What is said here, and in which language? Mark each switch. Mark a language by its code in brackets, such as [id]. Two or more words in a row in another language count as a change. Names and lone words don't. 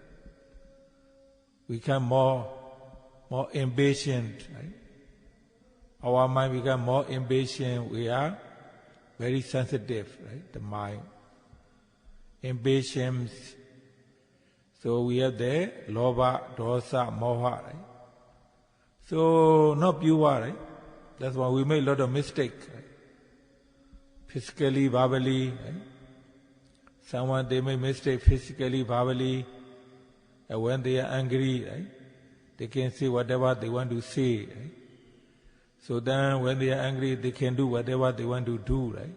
[en] We become more impatient, right? Our mind becomes more impatient. We are very sensitive, right? The mind. Impatience. So we have the [pi] lobha, dosa, moha, [en] right? So not pure, right? That's why we make a lot of mistakes, right? Physically, verbally, right? Someone they make mistake physically, verbally, and when they are angry, right? They can say whatever they want to say, right? So then when they are angry, they can do whatever they want to do, right?